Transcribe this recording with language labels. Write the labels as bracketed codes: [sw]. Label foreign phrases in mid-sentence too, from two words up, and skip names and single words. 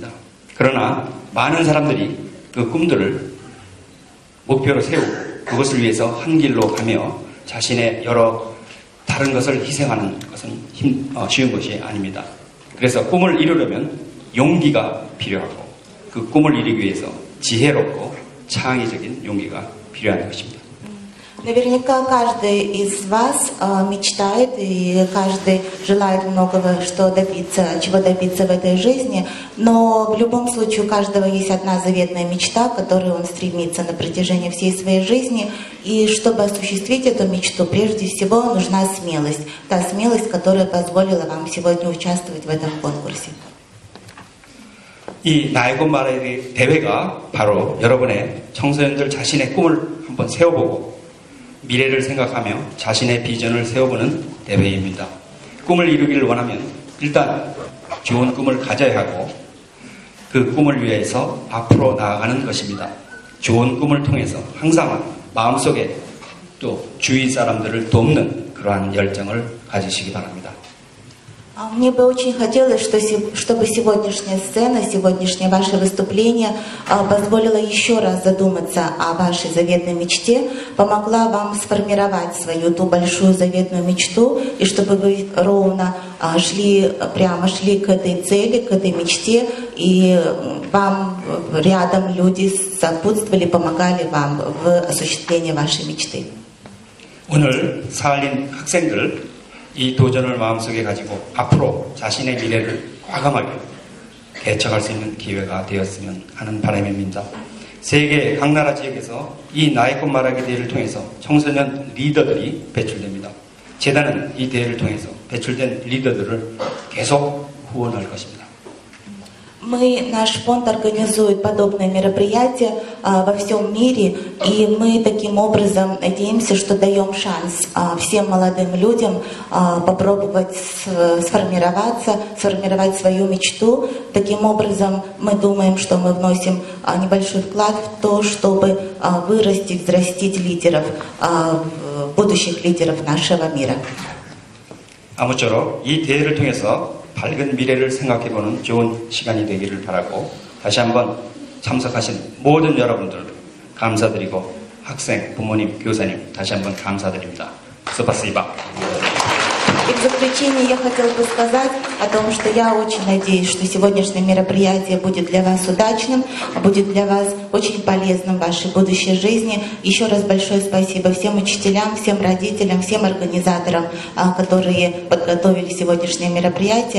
[ko] 그러나 많은 사람들이 그 꿈들을 목표로 세우고 그것을 위해서 한 길로 가며 자신의 여러 다른 것을 희생하는 것은 쉬운 것이 아닙니다. 그래서 꿈을 이루려면 용기가 필요하고 그 꿈을 이루기 위해서 지혜롭고 창의적인 용기가 필요한 것입니다. [ru] Наверняка каждый из вас мечтает и каждый желает многого, чего добиться в этой жизни, но в любом случае у каждого есть одна заветная мечта, к которой он стремится на протяжении всей своей жизни, и чтобы осуществить эту мечту, прежде всего нужна смелость, та смелость, которая позволила вам сегодня участвовать в этом конкурсе. [ko] 이 나의 꿈 말하기 대회가 바로 여러분의 청소년들 자신의 꿈을 한번 세워보고 미래를 생각하며 자신의 비전을 세워보는 대회입니다. 꿈을 이루기를 원하면 일단 좋은 꿈을 가져야 하고 그 꿈을 위해서 앞으로 나아가는 것입니다. 좋은 꿈을 통해서 항상 마음속에 또 주위 사람들을 돕는 그러한 열정을 가지시기 바랍니다. [ru] Мне бы очень хотелось, чтобы сегодняшняя сцена, сегодняшнее ваше выступление позволило еще раз задуматься о вашей заветной мечте, помогла вам сформировать свою ту большую заветную мечту, и чтобы вы ровно шли к этой цели, к этой мечте, и вам рядом люди сопутствовали, помогали вам в осуществлении вашей мечты. [ko] 오늘 사할린 학생들 이 도전을 마음속에 가지고 앞으로 자신의 미래를 과감하게 개척할 수 있는 기회가 되었으면 하는 바람입니다. 세계 각 나라 지역에서 이 나의 꽃 말하기 대회를 통해서 청소년 리더들이 배출됩니다. 재단은 이 대회를 통해서 배출된 리더들을 계속 후원할 것입니다. [ru] Наш фонд организует подобные мероприятия во всем мире, и мы таким образом надеемся, что даем шанс всем молодым людям попробовать сформировать свою мечту. Таким образом, мы думаем, что мы вносим небольшой вклад в то, чтобы вырастить, взрастить лидеров, будущих лидеров нашего мира. [ko] 아무쪼록 이 대회를 통해서 밝은 미래를 생각해보는 좋은 시간이 되기를 바라고 다시 한번 참석하신 모든 여러분들 감사드리고 학생, 부모님, 교사님 다시 한번 감사드립니다. [ru] Спасибо. И в заключение я хотела бы сказать о том, что я очень надеюсь, что сегодняшнее мероприятие будет для вас удачным, будет для вас очень полезным в вашей будущей жизни. Еще раз большое спасибо всем учителям, всем родителям, всем организаторам, которые подготовили сегодняшнее мероприятие.